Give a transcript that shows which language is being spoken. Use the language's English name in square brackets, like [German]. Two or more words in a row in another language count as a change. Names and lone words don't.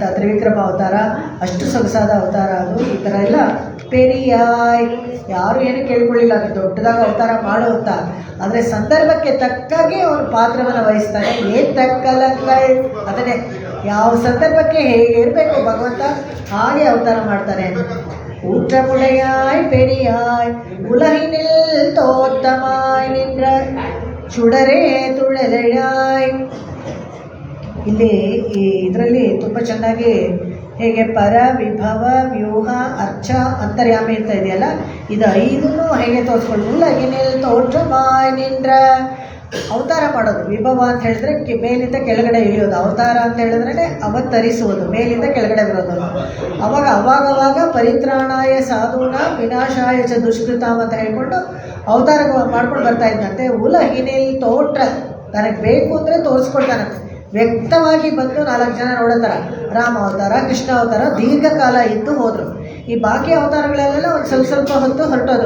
[Kannada] ತ್ರಿವಿಕ್ರಮ ಅವತಾರ ಅಷ್ಟು ಸೊಗಸಾದ ಅವತಾರ ಅದು. ಈ ಥರ ಎಲ್ಲ ಪೆರಿಯಾಯ್ ಯಾರು ಏನು ಕೇಳ್ಕೊಳ್ಳಿಲ್ಲ, ಅದು ದೊಡ್ಡದಾಗಿ ಅವತಾರ ಮಾಡು ಅಂತ. ಆದರೆ ಸಂದರ್ಭಕ್ಕೆ ತಕ್ಕಾಗೆ ಅವನು ಪಾತ್ರವನ್ನು ವಹಿಸ್ತಾನೆ. ಏನು ತಕ್ಕಲಂಗಳ್ ಅದನ್ನೇ ಯಾವ ಸಂದರ್ಭಕ್ಕೆ ಹೇಗೆ ಇರಬೇಕು ಭಗವಂತ ಹಾಗೆ ಅವತಾರ ಮಾಡ್ತಾನೆ. [Tamil] ஊற்றமுடையாய் பெரியாய் உலகினில் தோற்றமாய் நின்ற சுடரே துளலெயாய். [Kannada] ಇಲ್ಲಿ ಇದರಲ್ಲಿ ತುಂಬ ಚೆನ್ನಾಗಿ ಹೇಗೆ ಪರ ವಿಭವ ವ್ಯೂಹ ಅರ್ಚ ಅಂತರ್ಯಾಮಿ ಅಂತ ಇದೆಯಲ್ಲ, ಇದು 5 ಹೇಗೆ ತೋರಿಸ್ಕೊಂಡು [Tamil] உலகினில் தோற்றமாய் நின்ற. [Kannada] ಅವತಾರ ಮಾಡೋದು ವಿಭವ ಅಂತ ಹೇಳಿದ್ರೆ ಮೇಲಿಂದ ಕೆಳಗಡೆ ಇಳಿಯೋದು. ಅವತಾರ ಅಂತ ಹೇಳಿದ್ರೆ ಅವತರಿಸುವುದು, ಮೇಲಿಂದ ಕೆಳಗಡೆ ಬರೋದು. ಅವಾಗವಾಗ [Sanskrit] ಪರಿತ್ರಾಣಾಯ ಸಾಧೂನ ವಿನಾಶಾಯ ಚ ದುಷ್ಕೃತಾಮ್ [Kannada] ಅಂತ ಹೇಳ್ಕೊಂಡು ಅವತಾರ ಮಾಡ್ಕೊಂಡು ಬರ್ತಾ ಇದ್ದಂತೆ. [Tamil] உலகினில் தோற்ற [Kannada] ತನಗೆ ಬೇಕು ಅಂದರೆ ತೋರಿಸ್ಕೊಳ್ತಾನಂತೆ. ವ್ಯಕ್ತವಾಗಿ ಬಂದು 4 ಜನ ನೋಡೋ ಥರ ರಾಮ ಅವತಾರ, ಕೃಷ್ಣ ಅವತಾರ ದೀರ್ಘಕಾಲ ಇದ್ದು ಹೋದರು. ಈ ಬಾಕಿ ಅವತಾರಗಳೆಲ್ಲ ಒಂದು ಸ್ವಲ್ಪ ಹೊತ್ತು ಹೊರಟೋದು.